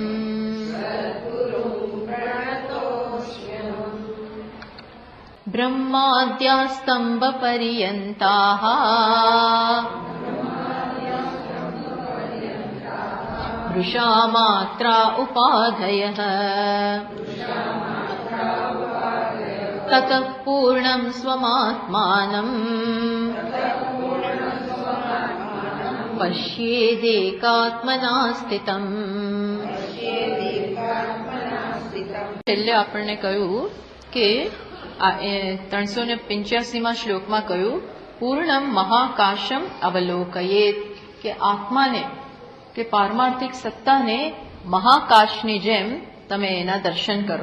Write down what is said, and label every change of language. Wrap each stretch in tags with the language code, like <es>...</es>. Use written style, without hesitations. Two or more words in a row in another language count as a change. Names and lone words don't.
<sa>ब्रह्माद्यास्तम्बपर्यन्ताः वृषामात्रा उपाधयः ततः पूर्णं स्वमात्मानम् पश्येदेकात्मना स्थितम्।</sa> <gu>છેલ્લે આપણને કહ્યું કે 385માં શ્લોકમાં કહ્યું</gu> <sa>पूर्णम महाकाशम अवलोकयेत,</sa> <gu>કે આત્માને કે પારમાર્થિક સત્તાને મહાકાશની જેમ તમે એના દર્શન કરો.</gu>